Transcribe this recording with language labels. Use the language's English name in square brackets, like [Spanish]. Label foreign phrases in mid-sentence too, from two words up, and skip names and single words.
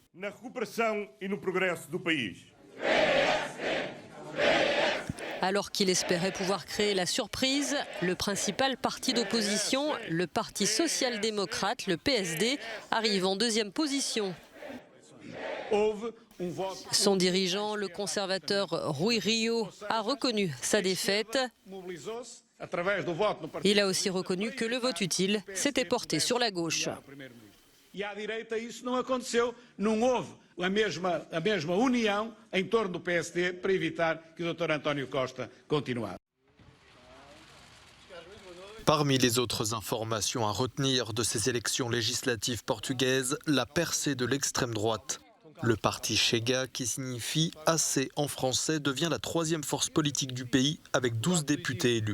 [French] Alors qu'il espérait pouvoir créer la surprise, le principal parti d'opposition, le Parti social-démocrate, le PSD, arrive en 2e position. Son dirigeant, le conservateur Rui Rio, a reconnu sa défaite. Il a aussi reconnu que le vote utile s'était porté sur la gauche. [Portuguese] E à direita isso não aconteceu, não houve a mesma união em torno do PSD para evitar que o Dr. António Costa continuasse. [French] Parmi les autres informations à retenir de ces élections législatives portugaises, la percée de l'extrême droite. Le parti Chega, qui signifie assez en français, devient la 3e force politique du pays avec 12 députés élus.